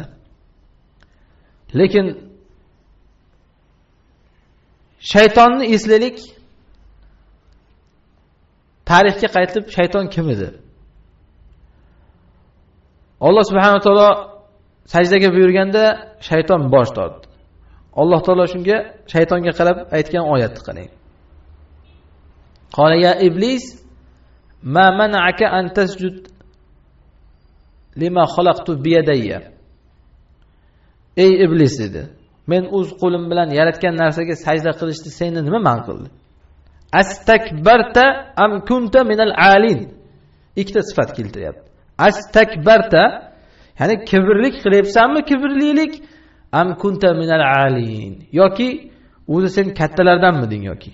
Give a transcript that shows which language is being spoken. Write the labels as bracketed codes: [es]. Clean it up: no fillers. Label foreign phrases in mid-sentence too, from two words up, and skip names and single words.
[uz] Lekin shaytonni eslaylik. Tarixga qaytib shayton kim edi? Alloh [ar] سبحانه وتعالى [uz] sajdaga buyurganda shayton bosh tortdi. Alloh taolo shunga shaytonga qarab aytgan oyatni qarang. [ar] قال يا إبليس ما منعك أن تسجد لما خلقت بيدي. [uz] Ey iblis dedi. Men o'z qo'lim bilan yaratgan narsaga sajda qilishni seni nima man qildi? [ar] أستكبرت أم كنت من العالين. [uz] Ikkita sifat keltiryapti. Astakbarta, ya'ni kibrlik qilyapsanmi, kibrlilik, [ar] أم كنت من العالين, [uz] yoki o'zi sen kattalardanmiding yoki.